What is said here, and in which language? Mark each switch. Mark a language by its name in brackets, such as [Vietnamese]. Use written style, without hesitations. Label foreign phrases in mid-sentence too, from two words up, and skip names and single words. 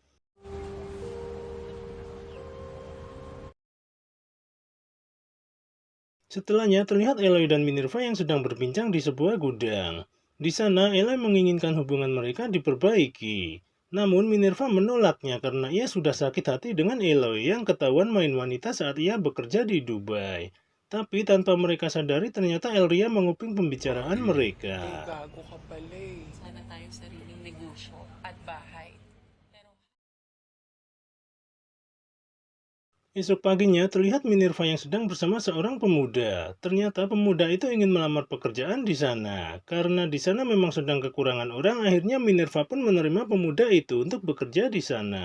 [Indonesian] Setelahnya terlihat Eloy dan Minerva yang sedang berbincang di sebuah gudang. Di sana Eloy menginginkan hubungan mereka diperbaiki. Namun Minerva menolaknya karena ia sudah sakit hati dengan Eloy yang ketahuan main wanita saat ia bekerja di Dubai. Tapi tanpa mereka sadari ternyata Elria menguping pembicaraan mereka. [Filipino] Gago ka pala eh. Sana tayong sariling negosyo at bahay. Pero [Indonesian] Esok paginya terlihat Minerva yang sedang bersama seorang pemuda. Ternyata pemuda itu ingin melamar pekerjaan di sana. Karena di sana memang sedang kekurangan orang, akhirnya Minerva pun menerima pemuda itu untuk bekerja di sana.